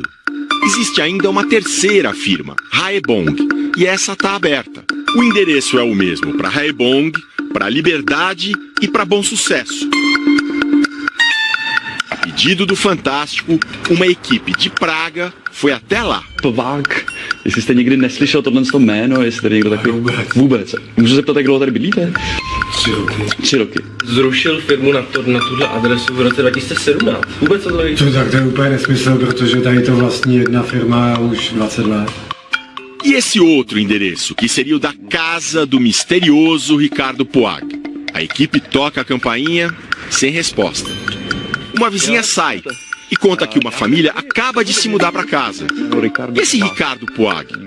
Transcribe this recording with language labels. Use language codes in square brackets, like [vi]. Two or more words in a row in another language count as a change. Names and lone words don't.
[pt] Existe ainda uma terceira firma, Raebong, e essa está aberta. O endereço é o mesmo para Raebong, para Liberdade e para Bom Sucesso. A pedido do Fantástico, uma equipe de Praga foi até lá. [cs] Jestli jste někdy neslyšel tohle jméno, jestli tady někdo takový vůbec. Můžu se zeptat, jak dlouho tady bydlíte? 3 roky. Zrušil firmu na tuhle adresu v roce 2017. Vůbec to tady? Tak to je úplně nesmysl, protože tady to vlastní jedna firma už 20 let. [pt] E esse outro endereço, que seria o da casa do misterioso Ricardo Puag. A equipe toca a campainha sem resposta. Uma vizinha sai e conta que uma família acaba de se mudar para casa. E esse Ricardo Puag?